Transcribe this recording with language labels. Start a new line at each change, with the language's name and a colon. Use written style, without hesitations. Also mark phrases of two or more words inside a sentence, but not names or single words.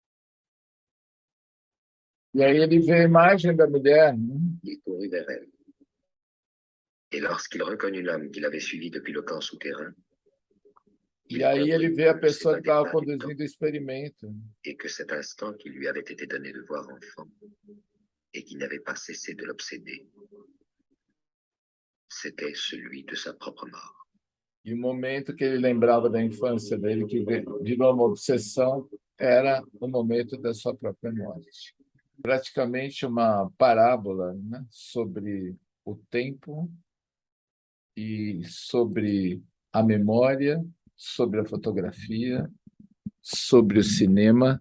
Portuguese: E aí ele vê a imagem da mulher, né?
French: Il courut vers elle. Et lorsqu'il reconnut l'homme qu'il avait suivi depuis le camp souterrain,
Portuguese: E aí ele vê a pessoa que estava
French: s'évadait pas du
Portuguese: conduzindo o experimento.
French: et que cet instant qui lui avait été donné de voir enfant et qui n'avait pas cessé de l'obséder, c'était celui de sa propre mort.
Portuguese: E o momento que ele lembrava da infância dele, que virou uma obsessão, era o momento da sua própria morte. Praticamente uma parábola, né, sobre o tempo e sobre a memória, sobre a fotografia, sobre o cinema.